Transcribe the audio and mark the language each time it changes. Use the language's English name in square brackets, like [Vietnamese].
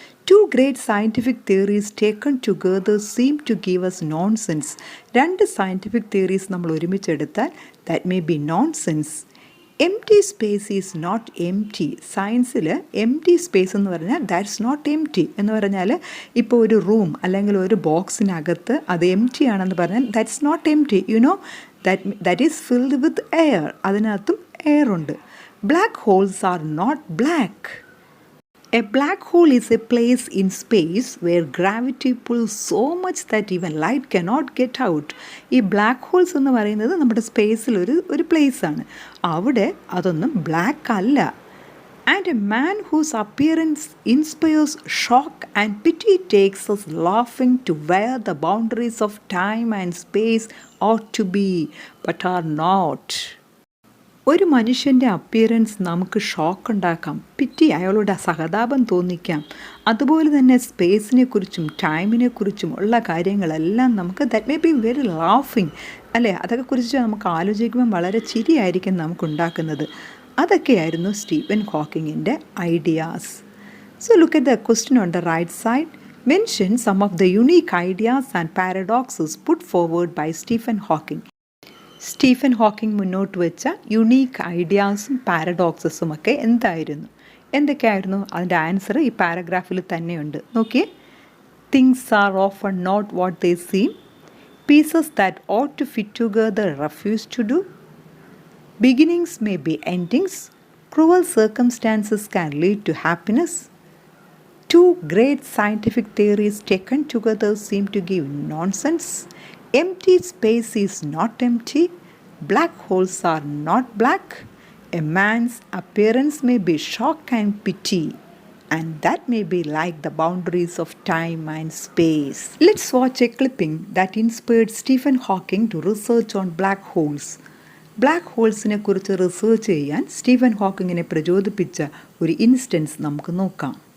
[English] Two great scientific theories taken together seem to give us nonsense. 2 scientific theories [Malayalam] നമ്മൾ ഒരുമിച്ചെടുത്താൽ [English] that may be nonsense. Empty space is not empty. [Malayalam] സയൻസിൽ empty space എന്ന് പറഞ്ഞാൽ [English] that's not empty [Malayalam] എന്ന് പറഞ്ഞാൽ ഇപ്പോൾ ഒരു room അല്ലെങ്കിൽ ഒരു ബോക്സിനകത്ത് അത് empty ആണെന്ന് പറഞ്ഞാൽ that's not empty. [English] You know, that is filled with air. [Malayalam] അതിനകത്തും എയർ ഉണ്ട്. [English] Black holes are not black. A black hole is a place in space where gravity pulls so much that even light cannot get out. [Malayalam] ഈ black holes എന്ന് പറയുന്നത് നമ്മുടെ സ്പേസിൽ ഒരു പ്ലേസാണ്. അവിടെ അതൊന്നും ബ്ലാക്ക് അല്ല. [English] And a man whose appearance inspires shock and pity takes us laughing to where the boundaries of time and space ought to be, but are not. [Malayalam] ഒരു മനുഷ്യൻ്റെ അപ്പിയറൻസ് നമുക്ക് ഷോക്ക് ഉണ്ടാക്കാം, പിറ്റി അയാളുടെ സഹതാപം തോന്നിക്കാം. അതുപോലെ തന്നെ സ്പേസിനെ കുറിച്ചും ടൈമിനെ കുറിച്ചും ഉള്ള കാര്യങ്ങളെല്ലാം നമുക്ക് [English] that may be very ലാഫിങ് [Malayalam] അല്ലേ, അതൊക്കെ കുറിച്ച് നമുക്ക് ആലോചിക്കുമ്പോൾ വളരെ ചിരിയായിരിക്കും നമുക്കുണ്ടാക്കുന്നത്. അതൊക്കെയായിരുന്നു Stephen ഹോക്കിങ്ങിൻ്റെ ideas. [English] So look at the question on the right side. Mention some of the unique ideas and paradoxes put forward by Stephen Hawking. [Malayalam] Stephen Hawking മുന്നോട്ട് വെച്ച യുണീക്ക് ഐഡിയാസും പാരഡോക്സസും ഒക്കെ എന്തായിരുന്നു, എന്തൊക്കെയായിരുന്നു? അതിൻ്റെ ആൻസർ ഈ പാരഗ്രാഫിൽ തന്നെയുണ്ട്. നോക്കിയേ. [English] Things are often not what they seem. Pieces that ought to fit together refuse to do. Beginnings may be endings. Cruel circumstances can lead to happiness. Two great scientific theories taken together seem to give nonsense. Empty space is not empty. Black holes are not black. A man's appearance may be shock and pity, and that may be like the boundaries of time and space. Let's watch a clipping that inspired Stephen Hawking to research on black holes. [Malayalam] Black ഹോൾസിനെ കുറിച്ച് research ചെയ്യാൻ Stephen ഹോക്കിങ്ങിനെ പ്രചോദിപ്പിച്ച ഒരു instance നമുക്ക് നോക്കാം.